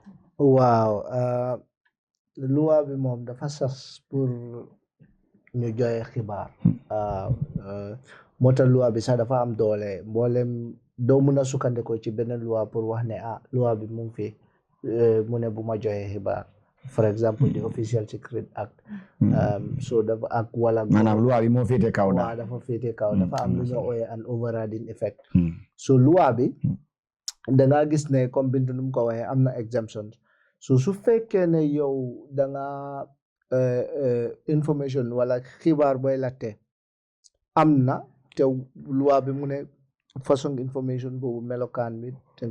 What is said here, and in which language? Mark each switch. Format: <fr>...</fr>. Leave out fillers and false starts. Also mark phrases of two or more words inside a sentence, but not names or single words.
<wo>waaw loi bi moom dafa sas pour ñu joxe xibaar moo tax loi bi sax dafa am doole mboolem doo mun a sukkandikoo ci beneen loi pour wax ne loi bi mu ngi fi mu ne bu ma joxe xibaar</wo> <en>for example the Official Secret Act</en> <wo>so dafa ak wala maanaam loi bi moo féete kaw waaw dafa féete kaw dafa am lu ñu ooyee</wo> <en>an overriding effect</en> <wo>so loi bi dangaa gis ne comme Bintu nu mu ko waxee am na exemptions so su fekkee ne yow danga information wala xibaar booy latte am na te loi bi mu ne façon information boobu melokaan bi dañ</wo>